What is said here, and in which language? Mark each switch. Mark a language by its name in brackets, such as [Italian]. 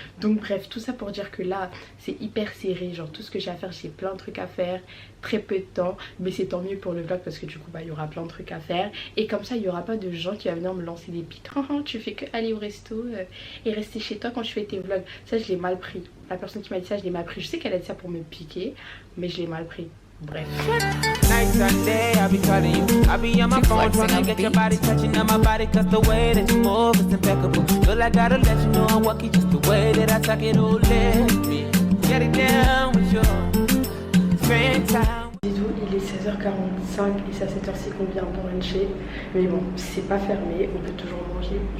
[French] Donc bref, tout ça pour dire que là c'est hyper serré. Genre tout ce que j'ai à faire, j'ai plein de trucs à faire. Très peu de temps. Mais c'est tant mieux pour le vlog parce que du coup il y aura plein de trucs à faire. Et comme ça il y aura pas de gens qui vont venir me lancer des pics. Tu fais que aller au resto et rester chez toi quand tu fais tes vlogs. Ça je l'ai mal pris. La personne qui m'a dit ça je l'ai mal pris. Je sais qu'elle a dit ça pour me piquer, mais je l'ai mal pris. Bref. [English] Night and day, I be calling you. I be on my phone trying to get your body touching on my body, cause the way that you move is impeccable. Feel I gotta let you know I'm lucky just the way that I talk it all. Let me get it down with you. Spend time. [French] Bisous, il est 16h45 et c'est à cette heure-ci qu'on vient pour luncher. Mais bon, c'est pas fermé, on peut toujours manger.